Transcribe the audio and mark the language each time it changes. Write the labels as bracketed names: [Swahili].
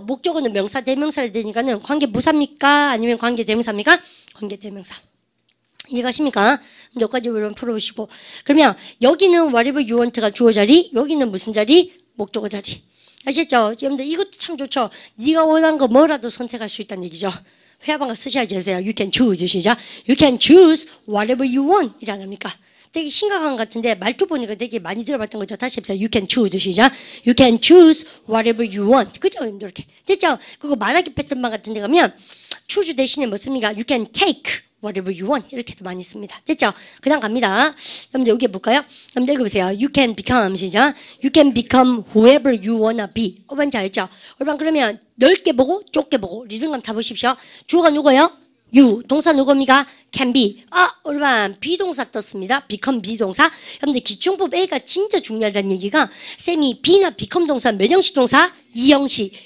[Korean] 목적어는 명사 대명사를 되니까는 관계 부사입니까? 아니면 관계 대명사입니까? 관계 대명사. 이해가십니까? 여기까지 우리 풀어보시고. 그러면 여기는 whatever you want가 주어 자리, 여기는 무슨 자리? 목적어 자리. 아시겠죠? 여러분들 이것도 참 좋죠. 네가 원하는 거 뭐라도 선택할 수 있다는 얘기죠. 회화방가 쓰셔야지. [English] You can choose. [Korean] 시작. [English] You can choose whatever you want. [Korean] 이래 안 합니까? 되게 심각한 것 같은데 말투 보니까 되게 많이 들어봤던 거죠. 다시 해보세요. [English] You can choose. [Korean] 시작. [English] You can choose whatever you want. [Korean] 그죠? 이렇게. 됐죠? 그거 말하기 패턴만 같은 데 가면 choose 대신에 뭐 씁니까? [English] You can take whatever you want. [Korean] 이렇게도 많이 씁니다. 됐죠? 그 다음 갑니다. 여러분들 여기 볼까요? 여러분들 읽어보세요. [English] You can become. [Korean] 시작. [English] You can become whoever you wanna be. [Korean] 뭔지 알죠? 그러면 넓게 보고 좁게 보고 리듬감 타보십시오. 주어가 누구예요? you. 동사 누굽니까? can be. 여러분 비동사 떴습니다. become 비동사. 여러분들 기충법 A가 진짜 중요하다는 얘기가 쌤이 be나 become 동사 몇 형식 동사? 2형식.